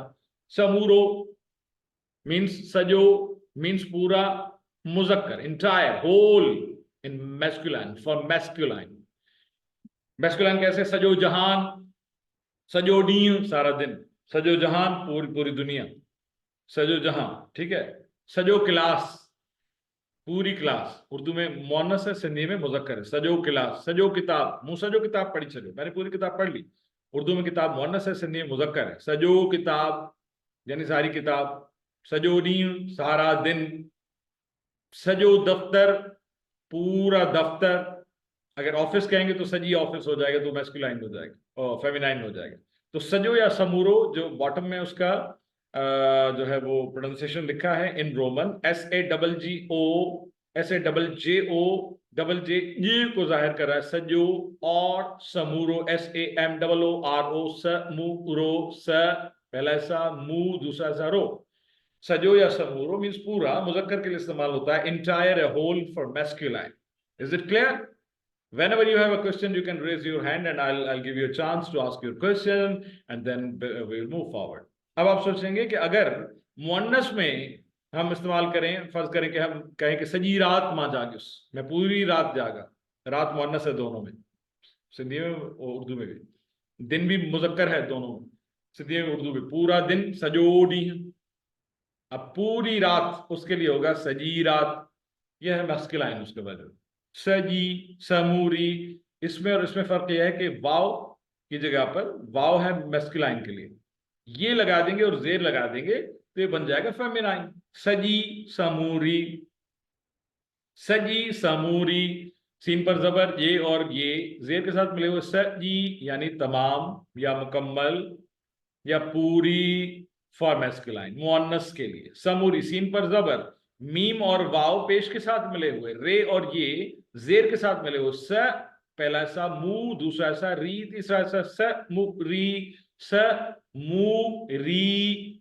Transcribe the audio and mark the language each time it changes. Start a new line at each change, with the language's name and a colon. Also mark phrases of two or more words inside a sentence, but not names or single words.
English: समूरो means सजो, means
Urdu: پورا، مذکر
English: entire, whole in masculine, for masculine.
Urdu: میسکولائن کیسے,
Sindhi: सजो जहान, सजो डी
Urdu: سارا دن,
Sindhi: सजो जहान
Urdu: پوری دنیا,
Sindhi: सजो जहां,
Urdu: ٹھیک ہے.
Sindhi: सजो क्लास,
Urdu: پوری کلاس. اردو میں مؤنث ہے، سندھی میں مذکر ہے.
Sindhi: सजो क्लास, सजो किताब, मुंह सजो किताब पढ़ी, सजो
Urdu: میں نے پوری کتاب پڑھ لی. اردو میں کتاب مؤنث ہے، سندھی میں مذکر ہے.
Sindhi: सजो किताब
Urdu: یعنی ساری کتاب,
Sindhi: सजो डी
Urdu: سارا دن,
Sindhi: सजो दफ्तर
Urdu: پورا دفتر. اگر آفس کہیں گے تو
Sindhi: सजी ऑफिस
Urdu: ہو جائے گا، تو میسکولائن ہو جائے گا اور فیمنائن ہو جائے گا. تو सजो یا समूरो جو باٹم میں اس کا جو ہے وہ پرونَنسی ایشن لکھا ہے
English: in Roman,
Urdu: SAJO کو ظاہر کر رہا ہے، सजो اور समूरो، SAMOORO، समूरो، स پہلا ایسا मू دوسرا ایسا रो। सजो یا समूरो مینز پورا، مذکر کے لیے استعمال ہوتا ہے
English: entire, a whole for masculine. Is it clear? Whenever you have a question, you can raise your hand and I'll give you a chance to ask your question and then we'll move forward.
Urdu: اب آپ سوچیں گے کہ اگر مؤنث میں ہم استعمال کریں، فرض کریں کہ ہم کہیں کہ
Sindhi: सजी रात मां जागिस,
Urdu: میں پوری رات جاگا، رات مؤنث ہے دونوں میں، سندھی میں اور اردو میں بھی، دن بھی مذکر ہے دونوں میں، سندھی میں اردو میں، پورا دن सजोडी ہے। اب پوری رات اس کے لیے ہوگا
Sindhi: सजी रात,
Urdu: یہ ہے میسکولائن اس کے بعد
Sindhi: सजी, समूरी।
Urdu: اس میں اور اس میں فرق یہ ہے کہ واؤ کی جگہ پر واؤ ہے میسکولائن کے لیے، یے لگا دیں گے اور زیر لگا دیں گے تو یہ بن جائے گا فیمنائن,
Sindhi: सजी समूरी, सजी समूरी।
Urdu: سین پر زبر یے اور یے زیر کے ساتھ ملے ہوئے सजी یعنی تمام یا مکمل یا پوری
English: for masculine
Urdu: مؤنث کے لیے. समूरी سین پر زبر، میم اور واؤ پیش کے ساتھ ملے ہوئے، رے اور یے زیر کے ساتھ ملے ہوئے، स پہلا ایسا मू دوسرا ایسا री تیسرا ایسا स मु री، स मू री।